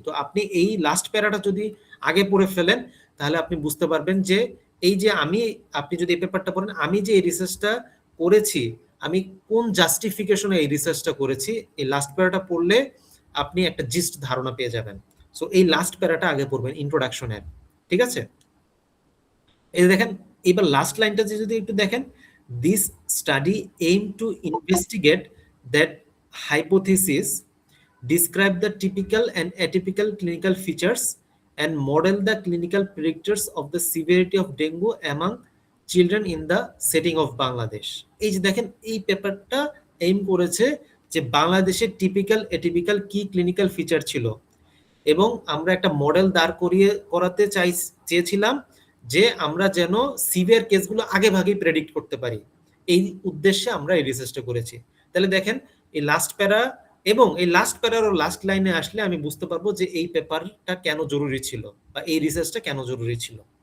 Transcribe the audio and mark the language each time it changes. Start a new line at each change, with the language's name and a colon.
Bangla: তো আপনি এই লাস্ট প্যারাটা যদি আগে পড়ে ফেলেন তাহলে আপনি বুঝতে পারবেন যে এই যে আপনি যদি এই পেপারটা পড়েন, আমি যে এই রিসার্চটা করেছি, আমি কোন জাস্টিফিকেশনে এই রিসার্চটা করেছি, এই লাস্ট প্যারাটা পড়লে আপনি একটা জিস্ট ধারণা পেয়ে যাবেন। সো এই লাস্ট প্যারাটা আগে পড়বেন ইন্ট্রোডাকশনের, ঠিক আছে। এই যে দেখেন, এবার লাস্ট লাইনটা যদি একটু দেখেন,
English: This study aim to investigate that hypothesis, describe the typical and atypical clinical features, and model the clinical predictors of the severity of dengue among children in the setting of Bangladesh.
Bangla: এই যে দেখেন, এই পেপারটা aim করেছে যে বাংলাদেশের typical atypical কি clinical feature ছিল, এবং আমরা একটা মডেল দাঁড় করাতে চেয়েছিলাম যে আমরা যেন সিভিয়ার কেসগুলো আগে ভাগেই প্রেডিক্ট করতে পারি। এই উদ্দেশ্যে আমরা এই রিসার্চটা করেছি। তাহলে দেখেন, এই লাস্ট প্যারা এবং এই লাস্ট প্যারার ও লাস্ট লাইনে আসলে আমি বুঝতে পারবো যে এই পেপারটা কেন জরুরি ছিল বা এই রিসার্চটা কেন জরুরি ছিল।